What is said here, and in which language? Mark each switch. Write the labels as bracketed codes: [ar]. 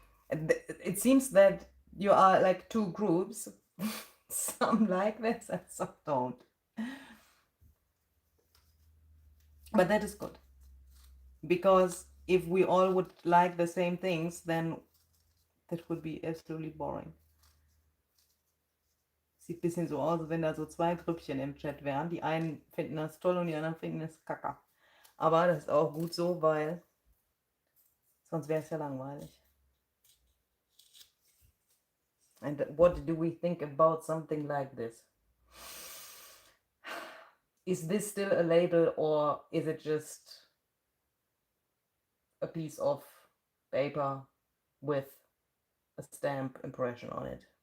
[en] It seems that you are like two groups. Some like this and some don't. But that is good. Because if we all would like the same things, then that would be absolutely boring. [de] Sieht ein bisschen so aus, wenn da so zwei Grüppchen im Chat wären. Die einen finden das toll und die anderen finden es kacke. Aber das ist auch gut so, weil sonst wäre es ja langweilig. [en] And what do we think about something like this? Is this still a label, or is it just a piece of paper with a stamp impression on it?